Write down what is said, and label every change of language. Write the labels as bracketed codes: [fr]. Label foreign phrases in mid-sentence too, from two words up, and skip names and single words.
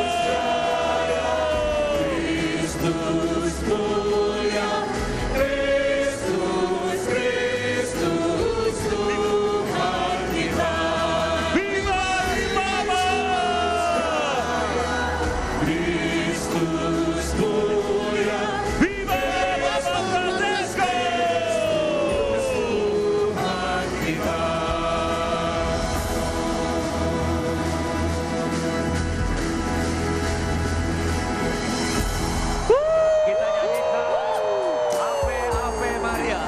[id] Kristus mulia, Kristus, Kristus Tuhan kita. [it] Viva Il Papa! [id] Kristus mulia, [it] Viva Papa Francesco! [id] Tuhan kita. Kita nyanyikan Ave Ave Maria.